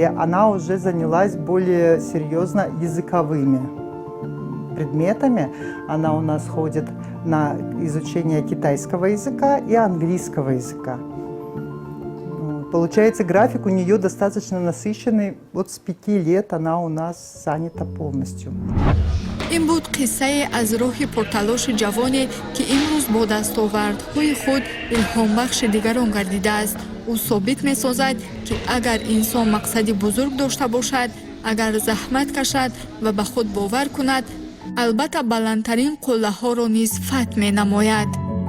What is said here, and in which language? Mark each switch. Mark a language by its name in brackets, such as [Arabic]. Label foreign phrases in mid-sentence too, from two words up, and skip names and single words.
[Russian] Она уже занялась более серьезно языковыми предметами. Она у нас ходит на изучение китайского языка и английского языка. Получается, график у нее достаточно насыщенный. Вот с 5 лет она у нас занята полностью. [Tajik] ин буд қиссае аз роҳи пурталоши ҷавоне ки имрӯз бо дастовардҳои худ илҳомбахши дигарон гардидааст. ӯ собит месозад ки агар инсон мақсади бузург дошта бошад, агар заҳмат кашад ва ба худ бовар кунад, албатта баландтарин қуллаҳоро низ фатҳ менамояд.